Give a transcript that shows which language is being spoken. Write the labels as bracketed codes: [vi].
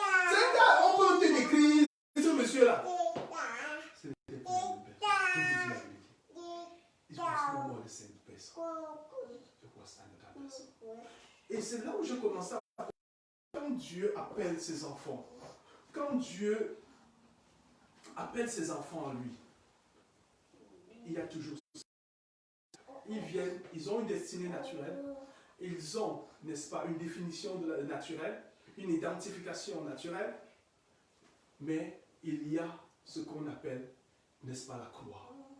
[fr] C'est un gars, on peut te décrire ce monsieur-là. C'est le Père. Je vous dis la vérité. [en] Il was no more the same person. It was another person. [fr] Et c'est là où je commence à voir quand Dieu appelle ses enfants. Quand Dieu appelle ses enfants à lui, il y a toujours ça. Ils viennent, ils ont une destinée naturelle, ils ont, n'est-ce pas, une définition de la naturelle, une identification naturelle, mais il y a ce qu'on appelle, n'est-ce pas, la croix.